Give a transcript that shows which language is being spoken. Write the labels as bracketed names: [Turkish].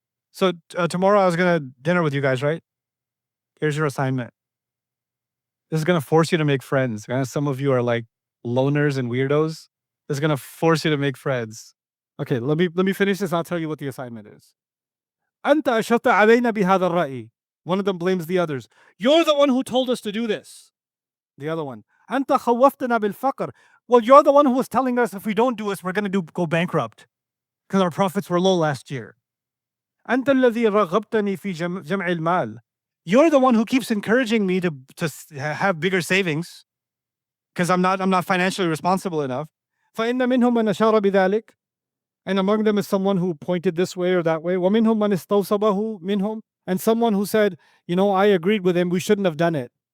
[English] So tomorrow I was going to dinner with you guys, right? Here's your assignment. This is going to force you to make friends. Some of you are like loners and weirdos. This is going to force you to make friends. Okay, let me finish this. I'll tell you what the assignment is. [Arabic] أنت أشرت علينا بهذا الرأي. [English] One of them blames the others. You're the one who told us to do this. The other one. [Arabic] أنت خوفتنا بالفقر. [English] Well, you're the one who was telling us if we don't do this, we're going to go bankrupt because our profits were low last year. [Arabic] أنت الذي رغبتني في جمع المال. [English] You're the one who keeps encouraging me to have bigger savings because I'm not financially responsible enough. [Arabic] فإن منهم من أشار بذلك. [English] And among them is someone who pointed this way or that way. [Arabic] وَمِنْهُمْ مَنْ اسْتَوْصَبَهُ مِنْهُمْ. [English] And someone who said, I agreed with him, we shouldn't have done it.